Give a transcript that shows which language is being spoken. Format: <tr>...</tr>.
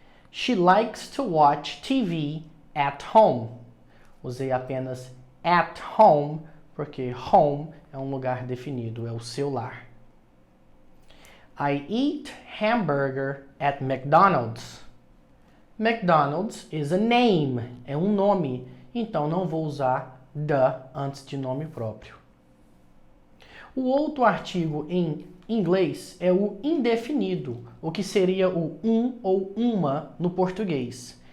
<en>She likes to watch TV at home.</en> <pt>Usei apenas at home, porque home é um lugar definido, é o seu lar.</pt> <en>I eat hamburger at McDonald's. McDonald's is a name,</en> <pt>é um nome, então não vou usar the antes de nome próprio. O outro artigo em inglês é o indefinido, o que seria o ou uma no português.</pt>